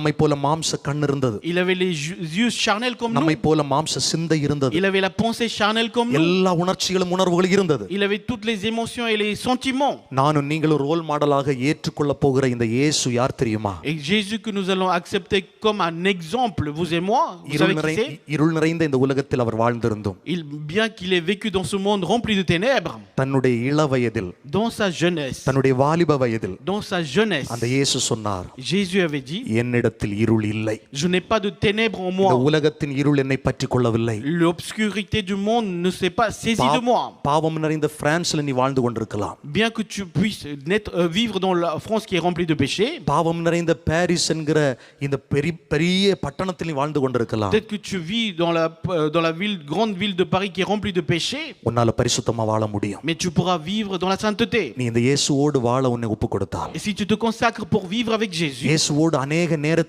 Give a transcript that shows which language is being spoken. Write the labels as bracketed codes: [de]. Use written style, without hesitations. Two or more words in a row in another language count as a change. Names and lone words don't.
[ta] நம்மை போல மாம்ச கண் இருந்தது, [fr] Il avait les yeux charnels comme nous. [ta] நம்மை போல மாம்ச சிந்தை இருந்தது, [fr] Il avait la pensée charnelle comme nous. [ta] எல்லா உணர்ச்சிகளும் உணர்வுகளும் இருந்தது. [fr] Il avait toutes les émotions et les sentiments. [ta] நானும் நீங்களும் [en] role model [ta] ஏற்றுக்கொள்ள போகிற இந்த இயேசு யார் தெரியுமா? [fr] Et Jésus que nous allons accepter comme un exemple, vous et moi, vous savez qui c'est? [ta] இருள் நிறைந்த இந்த உலகத்தில் அவர் வாழ்ந்திருந்தும் [fr] Bien qu'il ait vécu dans ce monde rempli de ténèbres, [ta] தன்னுடைய இள வயதில், [fr] dans sa jeunesse, [ta] தன்னுடைய வாலிப வயதில் [fr] dans sa jeunesse, [ta] அந்த இயேசு சொன்னார், [fr] Jésus avait dit, [ta] என்னிடத்தில் இருள் இல்லை, [fr] je n'ai pas de ténèbres en [ta] இந்த [fr] moi. [ta] உலகத்தின் இருள் என்னை பற்றி கொள்ளவில்லை. [fr] L'obscurité du monde ne s'est pas saisie de moi. [ta] பாவம் நிறைந்த பிரான்ஸ்ல நீ வாழ்ந்து கொண்டிருக்கலாம், [fr] Bien que tu puisses vivre dans la France qui est remplie de péchés, [ta] பாவம் நிறைந்த பாரிஸ் என்கிற இந்த பெரிய பட்டணத்தில் நீ வாழ்ந்து கொண்டிருக்கலாம், [fr] peut-être que tu vis dans la grande ville de Paris qui est remplie de péchés, [ta] உன்னால பரிசுத்தமா வாழ முடியும். [fr] mais tu pourras vivre dans la sainteté. [ta] நீ இந்த இயேசுவோடு வாழ உன்னை ஒப்பு கொடுத்தால், [fr] Et si tu te consacres pour vivre avec Jésus, [ta] இயேசுவோடு அநேக நேரத்தை